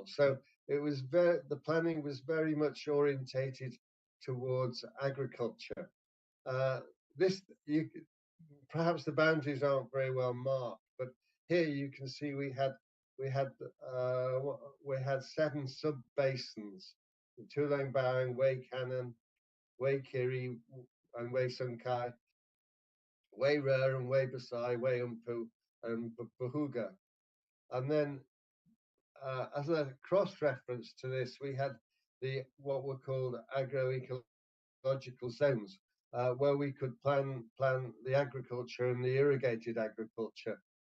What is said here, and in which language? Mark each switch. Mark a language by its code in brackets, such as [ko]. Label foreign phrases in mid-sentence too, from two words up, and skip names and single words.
[en] So the planning was very much orientated towards agriculture. Perhaps the boundaries aren't very well marked, but here you can see we had 7 sub basins: Tulang Bang, Wei Kanan, Wei Kiri, and Wei Sunkai, Wei Rer and Wei Basai, Wei Umpu, and Bahuga. And then as a cross-reference to this, we had what were called agroecological zones, where we could plan the agriculture and the irrigated agriculture.